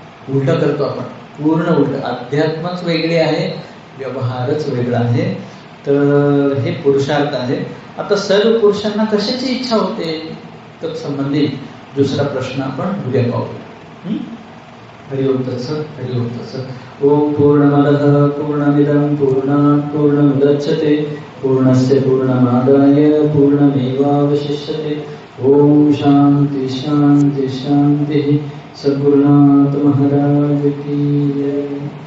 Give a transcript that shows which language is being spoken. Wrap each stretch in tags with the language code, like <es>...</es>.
<mr>उलट करतो आपण, पूर्ण उलट. अध्यात्मच वेगळी आहे, व्यवहारच वेगळा आहे. तर हे पुरुषार्थ आहे. आता सर्व पुरुषांना कशाची इच्छा होते तर संबंधित दुसरा प्रश्न आपण उद्या पाहू.</mr> <sa>हरि ओम तत्सत. हरि ओम तत्सत. ओम पूर्णमदः पूर्णमिदं पूर्णात् पूर्णमुदच्यते पूर्णस्य पूर्णमादाय पूर्णमेवावशिष्यते. ओम शांति शांति शांति.</sa> <hi>सद्गुरुनाथ महाराज की जय.</hi>